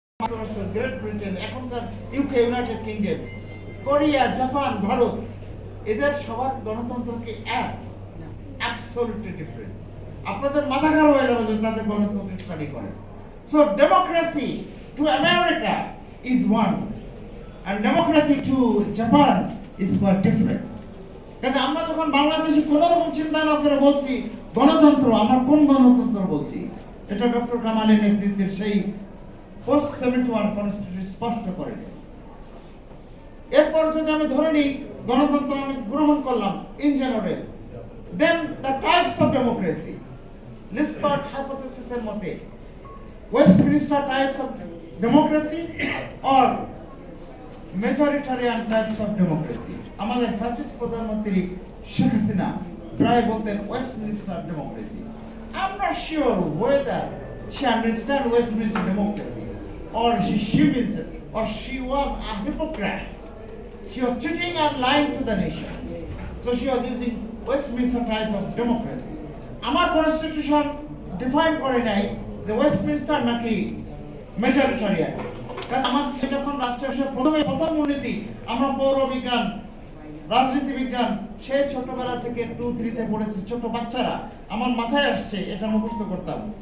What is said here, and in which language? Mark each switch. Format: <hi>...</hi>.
<bn>যুক্তরাষ্ট্র, great Britain, এখনকার UK, United kingdom, Korea, Japan, Bharat, এদের সবার গণতন্ত্রকে</bn> <en>Absolutely different.</en> <bn>আপনাদের মাথা খারাপ হয়ে যাবে যদি তাদের গণতন্ত্র স্টাডি করেন।</bn> <en>So democracy to America is one and democracy to Japan is quite different.</en> <bn>কাজে আমরা যখন বাংলাদেশে কোন রকম চিন্তা না করে বলছি গণতন্ত্র, আমরা কোন গণতন্ত্র বলছি? এটা ডক্টর কামালের নেতৃত্বের সেই পোস্ট 71 কনস্টিটিউশন স্পষ্ট করে দেয়। এরপর যদি আমি ধরে নিই গণতন্ত্র আমি গ্রহণ করলাম</bn> <en>in general, then the types of democracy,</en> <bn>লিসপার্ট হাইপোথেসিসের মতে</bn> <en>Westminster types of democracy or majoritarian types of democracy.</en> <bn>আমাদের ফ্যাসিস্ট প্রধানমন্ত্রী শেখ হাসিনা প্রায় বলতেন Westminster democracy.</bn> <en>I am not sure whether she understand Westminster democracy or she means or she was a hypocrite. She was cheating and lying to the nation. So she was using Westminster type of democracy.</en> <bn>আমার constitution define করে নাই যে Westminster নাকি মেজরিটারিয়ান। আমার যখন রাষ্ট্রের প্রথম উন্নতি আমরা পৌরবিজ্ঞান, রাজনীতি বিজ্ঞান সেই ছোটবেলা থেকে 2-3 পড়েছি, ছোট বাচ্চারা আমার মাথায় আসছে এটা মুখস্থ করতাম।</bn>